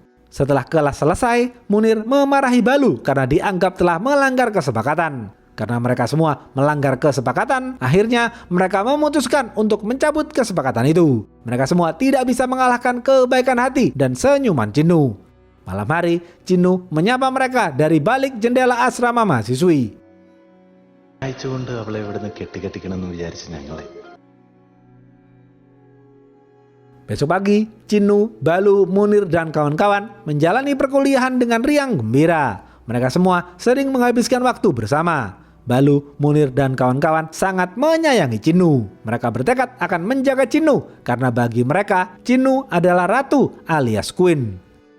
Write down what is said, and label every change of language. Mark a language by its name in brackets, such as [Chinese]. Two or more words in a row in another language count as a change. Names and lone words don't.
[Indonesian] Setelah kelas selesai, Munir memarahi Balu karena dianggap telah melanggar kesepakatan. Karena mereka semua melanggar kesepakatan, akhirnya mereka memutuskan untuk mencabut kesepakatan itu. Mereka semua tidak bisa mengalahkan kebaikan hati dan senyuman Cinu. Malam hari, Cinu menyapa mereka dari balik jendela asrama mahasiswi. [Malayalam] അയച്ചുകൊണ്ട് അവളെ ഇവിടുന്ന് കെട്ടിക്കെട്ടിക്കണമെന്ന് വിചാരിച്ച് ഞങ്ങളെ. [Indonesian] Besok pagi, Cinu, Balu, Munir dan kawan-kawan menjalani perkuliahan dengan riang gembira. Mereka semua sering menghabiskan waktu bersama. Balu, Munir dan kawan-kawan sangat menyayangi Cinu. Mereka bertekad akan menjaga Cinu karena bagi mereka Cinu adalah ratu alias queen.